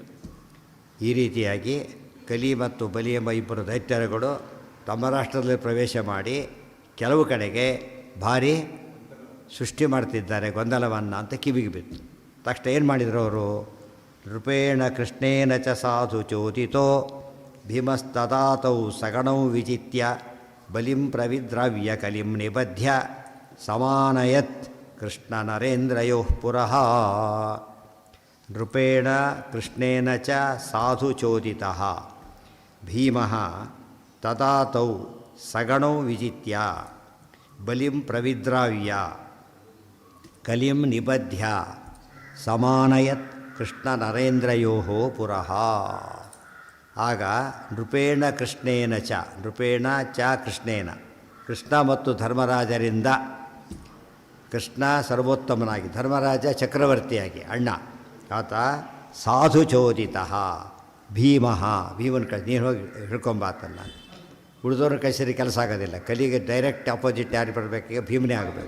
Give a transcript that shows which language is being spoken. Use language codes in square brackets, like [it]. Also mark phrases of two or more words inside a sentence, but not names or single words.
[kn] ಈ ರೀತಿಯಾಗಿ ಕಲಿ ಮತ್ತು ಬಲಿ ಎಂಬ ಇಬ್ಬರು ದೈತ್ಯರುಗಳು ತಮ್ಮ ರಾಷ್ಟ್ರದಲ್ಲಿ ಪ್ರವೇಶ ಮಾಡಿ ಕೆಲವು ಕಡೆಗೆ ಭಾರಿ ಸೃಷ್ಟಿ ಮಾಡ್ತಿದ್ದಾರೆ ಗೊಂದಲವನ್ನು ಅಂತ ಕಿವಿಗೆ ಬಿತ್ತು. ತಕ್ಷಣ ಏನು ಮಾಡಿದರು ಅವರು? [sa] ನೃಪೇಣ ಕೃಷ್ಣೇನ ಚ ಸಾಧು ಚೋದಿತೋ ಭೀಮಸ್ತದಾತೌ ಸಗಣೌ ವಿಜಿತ್ಯ ಬಲಿಂ ಪ್ರವಿದ್ರಾವ್ಯ ಕಲಿಂ ನಿಬಧ್ಯ ಸಮಾನಯತ್ ಕೃಷ್ಣ ನರೇಂದ್ರಯೋ ಪುರಃ. ನೃಪೇಣ ಕೃಷ್ಣೇನ ಚ ಸಾಧು ಚೋದಿತಃ ಭೀಮಃ ತದಾತೌ ಸಗಣೌ ವಿಜಿತ್ಯ ಬಲಿಂ ಪ್ರವಿದ್ರಾವ್ಯ ಕಲಿಂ ನಿಬಧ್ಯ ಸಮಾನಯತ್ ಕೃಷ್ಣ ನರೇಂದ್ರಯೋ ಪುರಃ. [kn] ಆಗ [sa] ನೃಪೇಣ ಕೃಷ್ಣೇನ ಚ, ನೃಪೇಣ ಚ ಕೃಷ್ಣೇನ, [kn] ಕೃಷ್ಣ ಮತ್ತು ಧರ್ಮರಾಜರಿಂದ, ಕೃಷ್ಣ ಸರ್ವೋತ್ತಮನಾಗಿ, ಧರ್ಮರಾಜ ಚಕ್ರವರ್ತಿಯಾಗಿ ಅಣ್ಣ, ಆತ [sa] ಸಾಧು ಚೋದಿತಃ ಭೀಮಃ, [kn] ಭೀಮನ ನೀನು ಹೋಗಿ ಹಿಡ್ಕೊಂಬಾತನ್ನ. ಉಳಿದವ್ರ ಕೈಸರಿ ಕೆಲಸ ಆಗೋದಿಲ್ಲ, ಕಲಿಗೆ [en] direct opposite [kn] ಯಾರು ಬರಬೇಕೀಗ ಭೀಮನೇ ಆಗಬೇಕು.